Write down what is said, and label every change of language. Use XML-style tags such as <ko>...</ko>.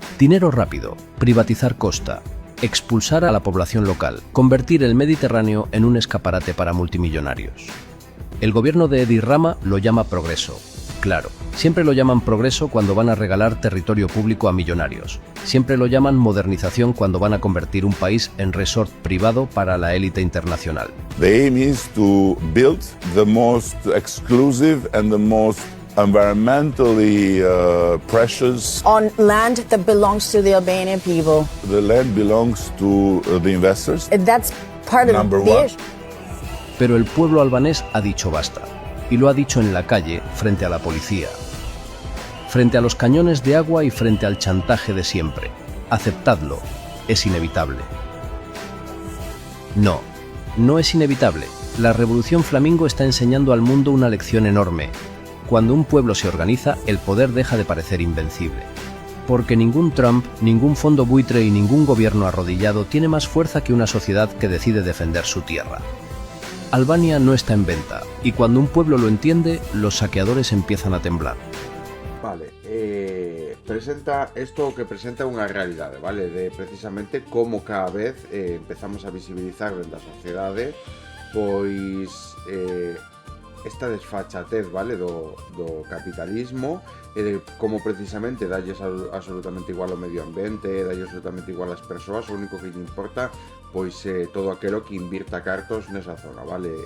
<es>Dinero rápido, privatizar costa, expulsar a la población local, convertir el Mediterráneo en un escaparate para multimillonarios. El gobierno de Edi Rama lo llama progreso. Claro, siempre lo llaman progreso cuando van a regalar territorio público a millonarios. Siempre lo llaman modernización cuando van a convertir un país en resort privado para la élite internacional.</es> <en>The aim is to build the most exclusive and the most environmentally precious. On land that belongs to the Albanian people. The land belongs to the investors. That's part of Number the one. issue.</en> <es>Pero el pueblo albanés ha dicho basta. Y lo ha dicho en la calle, frente a la policía. Frente a los cañones de agua y frente al chantaje de siempre. Aceptadlo. Es inevitable. No, no es inevitable. La Revolución Flamingo está enseñando al mundo una lección enorme. Cuando un pueblo se organiza, el poder deja de parecer invencible. Porque ningún Trump, ningún fondo buitre y ningún gobierno arrodillado tiene más fuerza que una sociedad que decide defender su tierra. Albania no está en venta, y cuando un pueblo lo entiende, los saqueadores empiezan a temblar.</es> <gl>Vale, presenta esto que presenta unha realidade, vale? De precisamente como cada vez empezamos a visibilizar dentro da sociedade pois esta desfachatez, vale, do capitalismo e de como precisamente dalles absolutamente igual ao medio ambiente, dalles absolutamente igual ás persoas, o único que lle importa pois todo aquelo que invirta cartos nesa zona, vale?</gl>